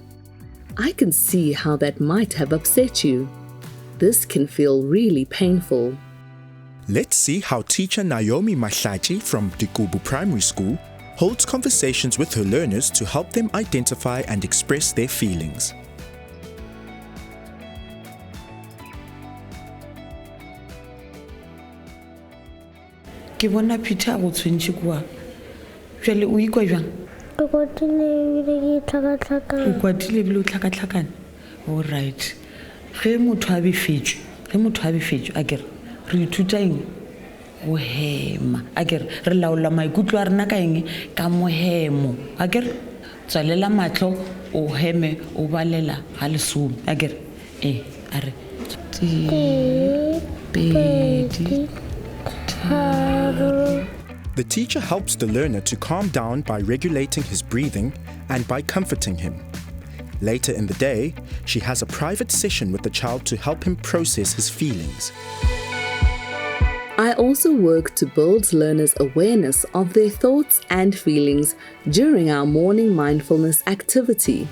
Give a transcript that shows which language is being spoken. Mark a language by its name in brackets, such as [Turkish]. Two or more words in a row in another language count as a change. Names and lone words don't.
[English] Oh, I can see how that might have upset you. This can feel really painful. Let's see how teacher Naomi Mahlaji from Dikubu Primary School holds conversations with her learners to help them identify and express their feelings. [Tswana] Ke bona Peter a go tshwentse kwa. Jwale o ikwa jwang? Ke kwatile ebile ke tlhakatlhakane. O kwatile ebile o tlhakatlhakane. [English] All right. [Northern Sotho] Ge motho a befetšwe a kere re ithuta eng go hema a kere re laola maikutlo a rena ka eng ka mohemo a kere tswalela matlho o heme o balela ga lesome a kere a re pedi tharo. [English] The teacher helps the learner to calm down by regulating his breathing and by comforting him. Later in the day, she has a private session with the child to help him process his feelings. I also work to build learners' awareness of their thoughts and feelings during our morning mindfulness activity.